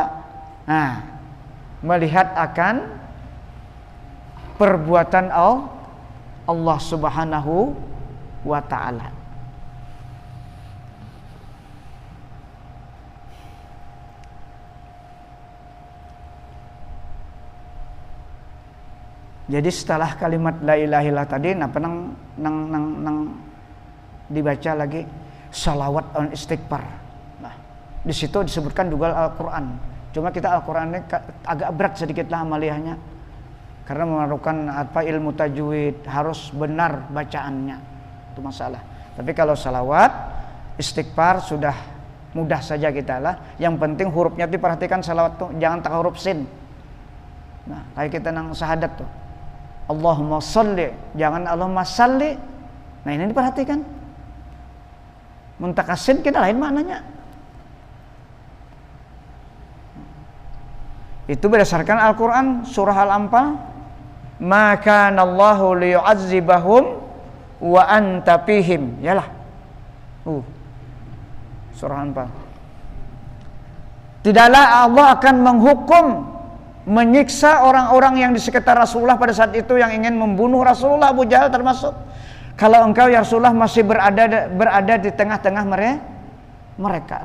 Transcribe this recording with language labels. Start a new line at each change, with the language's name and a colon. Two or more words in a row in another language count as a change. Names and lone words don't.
Indonesian: Nah, melihat akan perbuatan Allah
Arabic: Subhanahu wa Ta'ala.
Indonesian: Jadi setelah kalimat
Arabic: la ilaha illallah
Indonesian: tadi, nang dibaca lagi salawat on istighfar. Nah, di situ disebutkan juga Al-Qur'an. Cuma kita Al-Qur'an ini agak berat sedikit lah amaliyahnya, karena memerlukan ilmu tajwid, harus benar bacaannya, itu masalah. Tapi kalau salawat istighfar sudah mudah saja kita lah. Yang penting hurufnya diperhatikan, salawat tuh jangan tak huruf sin. Nah, kayak kita nang syahadat tuh,
Arabic: Allahumma sholli,
Indonesian: jangan
Arabic: Allahumma salli.
Indonesian: Nah, ini diperhatikan. Muntakasin kita lain maknanya. Itu berdasarkan Al-Quran surah Al-Anfal, maka
Arabic: Allahu liyu'adzibahum wa anta fihim.
Indonesian: Yalah. Surah Al-Anfal. Tidaklah Allah akan menghukum, menyiksa orang-orang yang di sekitar Rasulullah pada saat itu yang ingin membunuh Rasulullah. Abu Jahal termasuk. Kalau engkau ya Rasulullah masih berada di tengah-tengah mereka.